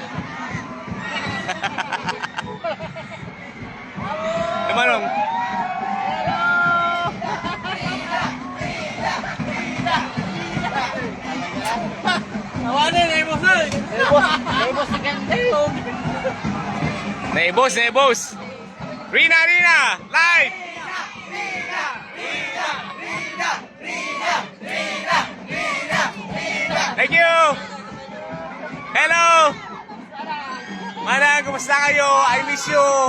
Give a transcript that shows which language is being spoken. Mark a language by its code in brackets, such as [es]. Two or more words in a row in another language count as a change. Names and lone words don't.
[ilo] Namanong? Awanin, naibos na. Naibos na kayo. Naibos! Rina! [en] Live! Thank you! Hello! [ilo] Manang, kumusta kayo? [en] I miss you!